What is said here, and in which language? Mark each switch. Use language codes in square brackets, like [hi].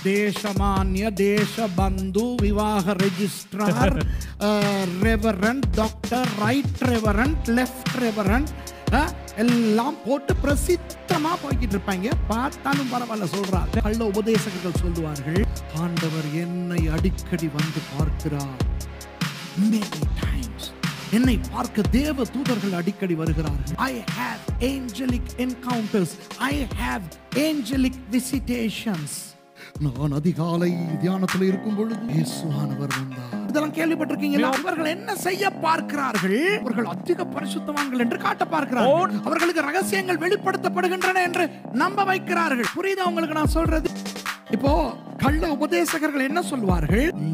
[ta] தேசமானிய, தேசபந்து, விவாக registrar, reverend, doctor, right reverend, left reverend எல்லாம் போட்டு பிரசித்தமா போய்கிட்டு இருப்பாங்க. பார்த்தாலும் பரவாயில்ல சொல்றாங்க. கள்ள உபதேசகர்கள் சொல்லுவார்கள், ஆண்டவர் என்னை அடிக்கடி வந்து பார்க்கிறார். Many times என்னை பார்க்க தேவ தூதர்கள் அடிக்கடி வருகிறார்கள். [en] I have angelic encounters. I have angelic visitations. [ta] நான் அதிகாலை தியானத்தில் இருக்கும் பொழுது இயேசுவானவர் வந்தார். இதெல்லாம் கேள்விப்பட்டிருக்கீங்களா? அவர்கள் என்ன செய்ய பார்க்கிறார்கள்? அவர்கள் அதிக பரிசுத்தவான்கள் என்று காட்ட பார்க்கிறார்கள். அவர்களுக்கு ரகசியங்கள் வெளிப்படுத்தப்படுகின்றன என்று நம்ப வைக்கிறார்கள். புரியுதா உங்களுக்கு நான் சொல்றது? இப்போ கள்ள உபதேசகர்கள் என்ன சொல்வார்கள்?